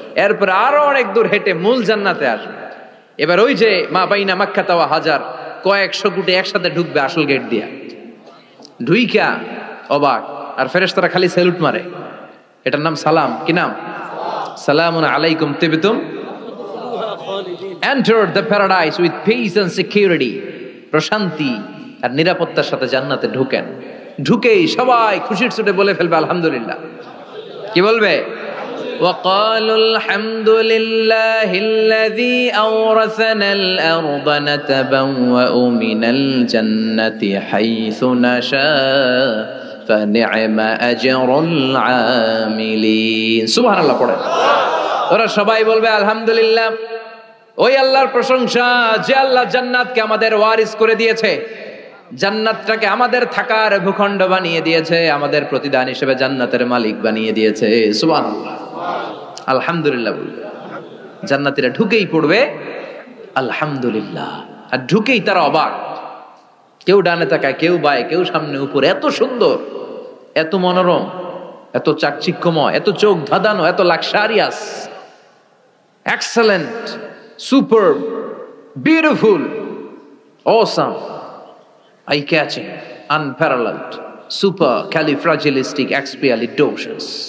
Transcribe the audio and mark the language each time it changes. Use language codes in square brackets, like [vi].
[bn] এরপর আরো অনেক দূর হেঁটে মূল জান্নাতে আসবে। এবার ওই যে মা বাইনা মাক্কা তাওয়া হাজার, কয়েকশো কোটি একসাথে ঢুকবে আসল গেট দিয়া, ঢুইকা অবাক, আর ফেরেশতারা খালি স্যালুট মারে, এটার নাম সালাম। কি নাম? [ar] সালামুন আলাইকুম তিবতুম, [en] enter the paradise with peace and security, [bn] প্রশান্তি আর নিরাপত্তার সাথে জান্নাতে ঢুকেন। ঢুকেই সবাই খুশির চোটে বলে ফেলবে আলহামদুলিল্লাহ। কি বলবে? [ar] وقالوا الحمد لله الذي أورثنا الأرض نتبوأ من الجنة حيث نشاء فنعم أجر العاملين। [bn] সুবহান আল্লাহ পড়ে ওরা সবাই বলবে আলহামদুলিল্লাহ, ওই আল্লাহর প্রশংসা যে আল্লাহ জান্নাতকে আমাদের ওয়ারিস করে দিয়েছে, জান্নাতটাকে আমাদের থাকার ভূখণ্ড বানিয়ে দিয়েছে, আমাদের প্রতিদান হিসেবে জান্নাতের মালিক বানিয়ে দিয়েছে। সুবহানাল্লাহ, আলহামদুলিল্লাহ বলবে। জান্নাতীরা ঢুকেই পড়বে আলহামদুলিল্লাহ, আর ঢুকেই তারা অবাক, কেউ ডানে তাকায়, কেউ বায়ে, কেউ সামনে উপরে, এত সুন্দর, এত মনোরম, এত চাকচিক্যময়, এত চোখ ধাঁধানো, এত luxurious, excellent, super, beautiful, awesome, eye catching, আনপ্যারালালড, super califragilistic এক্সপিয়ালিডোশাস।